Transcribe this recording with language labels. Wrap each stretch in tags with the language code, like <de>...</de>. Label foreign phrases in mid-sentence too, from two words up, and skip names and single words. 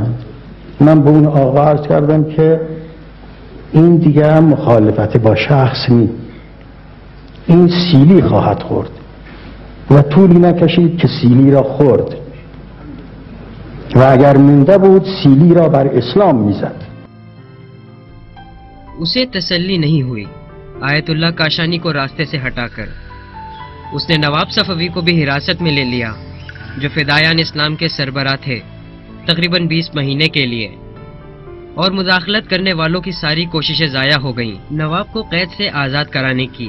<fa>من به اون آقا عرض کردم که این دیگه هم مخالفت با شخص نیست، این سیلی خواهد خورد و طولی نکشید که سیلی را خورد و اگر مونده بود سیلی را بر اسلام میزد.</fa> <ur>اسے تسلی نہیں ہوئی آیت اللہ کاشانی کو راستے سے ہٹا کر۔ اس نے نواب صفوی کو بھی حراست میں لے لیا جو فدائیان اسلام کے سربراہ تھے تقریباً 20 مہینے کے لیے، اور مداخلت کرنے والوں کی ساری کوششیں ضائع ہو گئیں نواب کو قید سے آزاد کرانے کی۔</ur>